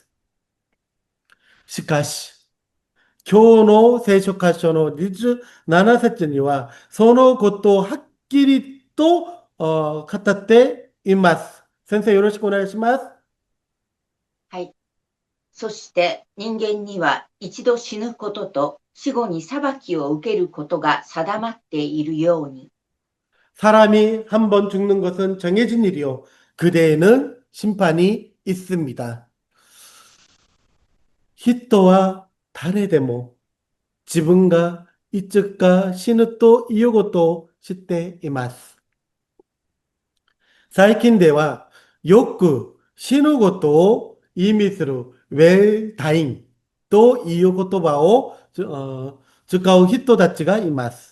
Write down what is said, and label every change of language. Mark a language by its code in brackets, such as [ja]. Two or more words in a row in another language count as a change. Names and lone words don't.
[ja] しかし、今日の聖書箇所の27節には、そのことをはっきりと語っています。先生よろしくお願いします。はい。そして人間には一度死ぬことと死後に裁きを受けることが定まっているように。 [ko] 사람이 한 번 죽는 것은 정해진 일이요. 그대에는 심판이 있습니다. [ja] 人は誰でも自分がいつか死ぬということを知っています。最近ではよく死ぬことを意味するウェルタインという言葉を使う人たちがいます。